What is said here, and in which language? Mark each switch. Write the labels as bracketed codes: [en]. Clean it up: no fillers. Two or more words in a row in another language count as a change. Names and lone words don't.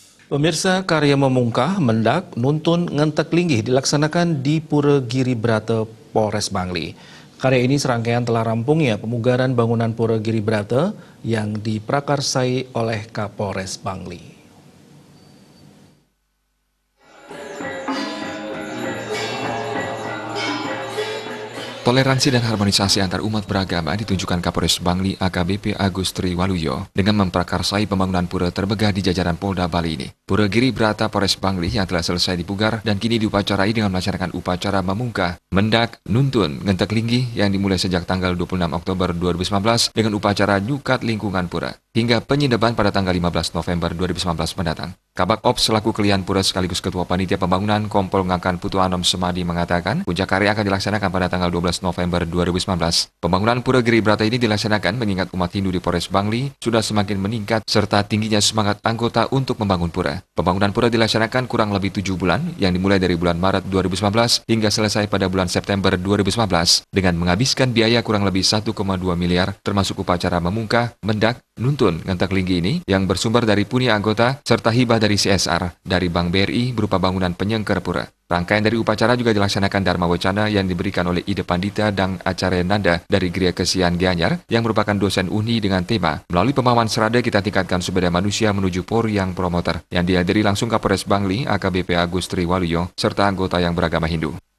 [id] Pemirsa, karya memungkah, mendak, nuntun, ngentek linggih dilaksanakan di Pura Giri Brata, Polres Bangli. Karya ini serangkaian telah rampungnya pemugaran bangunan Pura Giri Brata yang diprakarsai oleh Kapolres Bangli. Toleransi dan harmonisasi antar umat beragama ditunjukkan Kapolres Bangli AKBP Agus Triwaluyo dengan memprakarsai pembangunan pura terbegah di jajaran Polda Bali ini. Pura Giri Brata Polres Bangli yang telah selesai dipugar dan kini diupacarai dengan melaksanakan upacara memungkah, mendak, nuntun, ngentek linggih yang dimulai sejak tanggal 26 Oktober 2019 dengan upacara nyukat lingkungan pura hingga penyedaban pada tanggal 15 November 2019 mendatang. Kabak Ops selaku Kelian Pura sekaligus Ketua Panitia Pembangunan Kompol Ngakan Putu Anom Semadi mengatakan puncak karya akan dilaksanakan pada tanggal 12 November 2019. Pembangunan Pura Giri Brata ini dilaksanakan mengingat umat Hindu di Polres Bangli sudah semakin meningkat serta tingginya semangat anggota untuk membangun pura. Pembangunan pura dilaksanakan kurang lebih 7 bulan yang dimulai dari bulan Maret 2019 hingga selesai pada bulan September 2019 dengan menghabiskan biaya kurang lebih 1,2 miliar termasuk upacara memungkah, mendak, nuntun, ngentek linggih ini yang bersumber dari punya anggota serta hibah dari CSR dari Bank BRI berupa bangunan penyengker pura. Rangkaian dari upacara juga dilaksanakan Dharma Wacana yang diberikan oleh Ide Pandita dan Acarya Nanda dari Gria Kesian Gianyar yang merupakan dosen UNI dengan tema melalui pemahaman serada kita tingkatkan sumber daya manusia menuju Polri yang promoter yang dihadiri langsung Kapolres Bangli AKBP Agus Triwaluyo serta anggota yang beragama Hindu.